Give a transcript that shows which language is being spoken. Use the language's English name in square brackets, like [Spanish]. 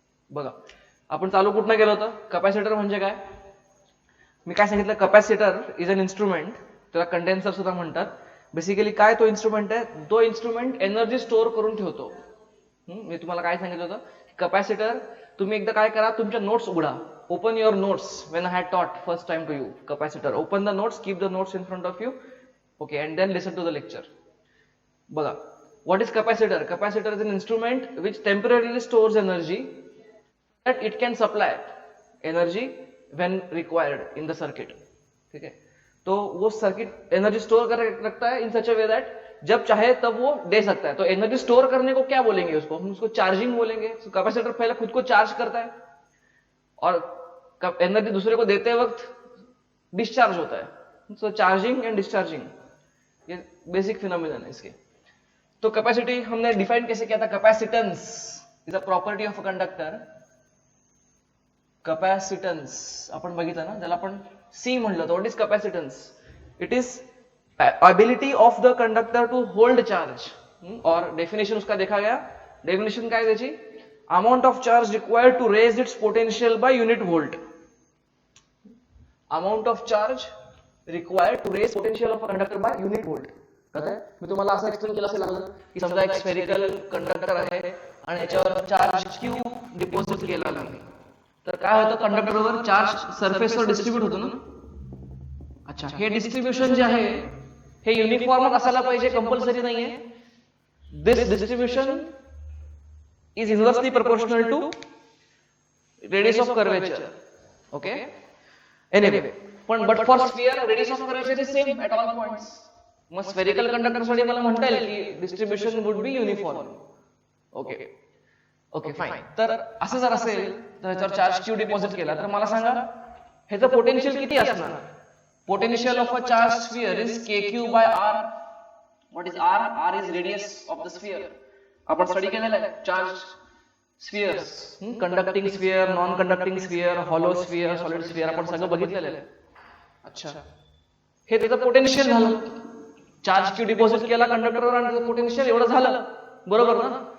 [Marathi] बघा आपण चालू कुठनं केलं होतं. कपॅसिटर म्हणजे काय मी काय सांगितलं, [English] capacitor is an instrument, [Marathi] त्याला कंडेन्सर सुद्धा म्हणतात. बेसिकली काय तो इन्स्ट्रुमेंट आहे, तो इन्स्ट्रुमेंट एनर्जी स्टोअर करून ठेवतो. मी तुम्हाला काय सांगितलं होतं, कपॅसिटर तुम्ही एकदा काय करा, तुमच्या नोट्स उघडा, [English] Open your notes when I had taught first time to you capacitor. Open the notes, keep the notes in front of you, okay, and then listen to the lecture. बघा what is capacitor. Capacitor is an instrument which temporarily stores energy that it can supply energy when required in the circuit. [Hindi] ठीक है, तो वो circuit energy store कर रखता है [English] in such a way that [Hindi] जब चाहे तब वो दे सकता है. तो एनर्जी स्टोर करने को क्या बोलेंगे, उसको हम उसको चार्जिंग बोलेंगे. कैपेसिटर पहले खुद को चार्ज करता है और एनर्जी दूसरे को देते वक्त डिस्चार्ज होता है. सो चार्जिंग एंड डिस्चार्जिंग ये बेसिक फिनोमिनन है इसके. तो कैपेसिटी हमने डिफाइन कैसे किया था, [English] Capacitance is a property of a conductor. [Marathi] Capacitance आपण बघितलं ना, त्याला आपण सी म्हणलं. [English] What is capacitance, it is ability of the conductor to hold charge. [Hindi] और डेफिनेशन उसका देखा गया, [Marathi] डेफिनेशन काय त्याची, [English] Amount of charge required to raise its potential by unit volt. Amount of charge required to raise potential of a conductor by unit volt. [Marathi] मी तुम्हाला असं explain केलं असेल की समजा एक स्फेरिकल कंडक्टर आहे आणि याच्यावर चार्ज क्यू डिपॉझिट केला नाही, तर काय होतं, कंडक्टरवर चार्ज सरफेसवर डिस्ट्रीब्यूट होतो ना. अच्छा, हे डिस्ट्रीब्युशन जे आहे हे युनिफॉर्मच असायला पाहिजे, कंपल्सरी नाहीये. [English] This distribution is inversely proportional to radius of curvature. Okay, anyway, पण but for sphere radius of curvature is same at all points. [Marathi] मग स्फेरिकल कंडक्टर साठी मला म्हणता येईल की [English] Distribution would be uniform. [Marathi] Okay okay fine. तर असं जर असेल तर ह्याच्यावर चार्ज क्यू डिपॉझिट केला तर मला सांगा ह्याचं पोटेन्शियल किती असणार. [English] Potential of a charge sphere is K Q by R. What is R, R is radius of the sphere. [Marathi] आपण स्टडी केलेला आहे charge spheres, conducting sphere, non conducting sphere, hollow sphere, solid sphere, आपण सगळं बघितलेलं आहे. अच्छा, हे त्याचं पोटेन्शियल झालं. चार्ज क्यू डिपॉझिट केला कंडक्टरवर आणि त्याचं पोटेन्शियल एवढं झालं, बरोबर ना.